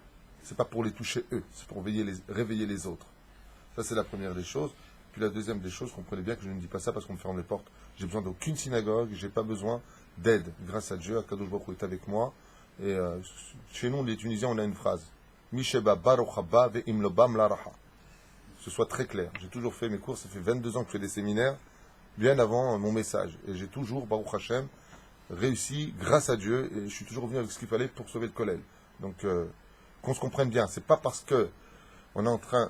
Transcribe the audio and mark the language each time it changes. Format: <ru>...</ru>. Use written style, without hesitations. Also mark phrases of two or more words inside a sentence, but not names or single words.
<fr>C'est pas pour les toucher eux, c'est pour réveiller les autres. Ça, c'est la première des choses. Puis la deuxième des choses, comprenez bien que je ne dis pas ça parce qu'on me ferme les portes. J'ai besoin d'aucune synagogue, j'ai pas besoin d'aide. Grâce à Dieu,</fr> <he>הקדוש ברוך הוא</he> <fr>est avec moi. Et chez nous, les Tunisiens, on a une phrase.</fr> <he>מי שבא ברוך הבא ואם לא בא לרווחה.</he> <fr>Que ce soit très clair. J'ai toujours fait mes cours, ça fait 22 ans que je fais des séminaires, bien avant mon message. Et j'ai toujours,</fr> <he>ברוך השם,</he> <fr>réussi grâce à Dieu, et je suis toujours venu avec ce qu'il fallait pour sauver le collège. Donc, qu'on se comprenne bien. C'est pas parce que on est en train...</fr>